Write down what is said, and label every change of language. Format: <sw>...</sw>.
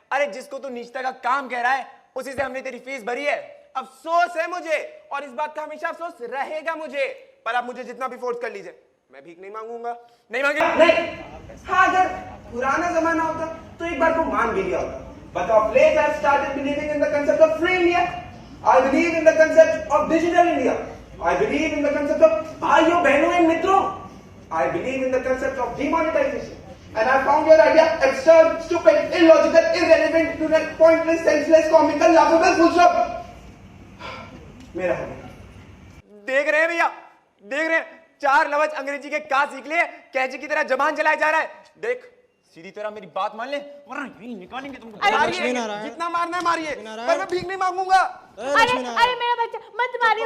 <hi>अरे जिसको तू नीचता का काम कह रहा है उसी से हमने तेरी फीस भरी है। अफसोस है मुझे और इस बात का हमेशा अफसोस रहेगा मुझे, पर आप मुझे जितना भी फोर्स कर लीजिए, मैं भीख नहीं मांगूंगा। नहीं मांगेगा? नहीं। हाँ, अगर पुराना जमाना होता तो एक बार को मान भी लिया होता,</hi> <en>but of late I've started believing in the concept of free India. I believe in the concept of digital India. I believe in the concept of</en> <hi>भाइयों बहनों</hi> <en>And मित्रों. I believe in the concept of demonetization. And I found your idea absurd, stupid, illogical, irrelevant, pointless, senseless, comical, laughable, full stop.</en> <hi>मेरा हो गया। देख रहे हैं भैया, देख रहे हैं, 4 लफ्ज अंग्रेजी के का सीख लिए, कैची की तरह जबान चलाया जा रहा है। देख सीधी तरह मेरी बात मान ले वरना यहीं निकालेंगे तुमको। अरे लक्ष्मी नारायण, जितना मारना है मारिए, पर मैं भीख नहीं मांगूंगा। अरे मेरा बच्चा मत मारिए</hi>